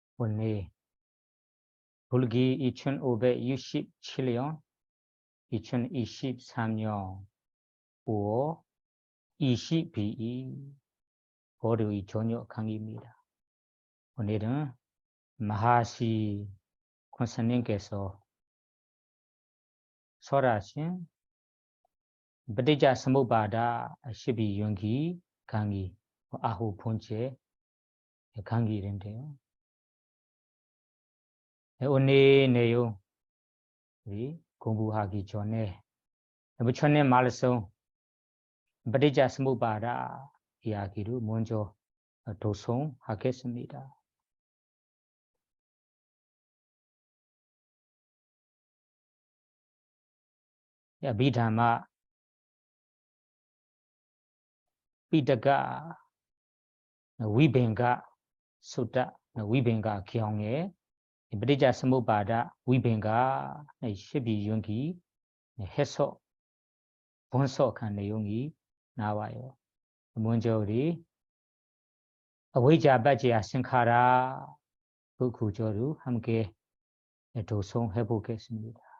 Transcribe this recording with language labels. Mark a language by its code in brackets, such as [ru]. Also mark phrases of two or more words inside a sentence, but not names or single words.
[ko] 오늘 불기 2567년 2023년 5월 22일 월요일 저녁 강의입니다. 오늘은 마하시 권사님께서 설하신 [pi] ปฏิจจ สมุปบาท [ko] 12연기 강의 아홉 번째 강의인데요. 오늘 내용 우리 공부하기 전에 부처님 말씀 [pi] ปฏิจจ สมุปบาท [ko] 이야기를 먼저 도송하겠습니다. 비담마 삐다가 위뱅가 수다 위뱅가 경에 [pi] ปฏิจจ สมุปบาท [ko] 위뱅가 12연기 해석 분석한 내용이 나와요. 먼저 우리 [pi] avijjāpaccayā saṅkhārā [ko] 그 구조를 함께 도송해 보겠습니다.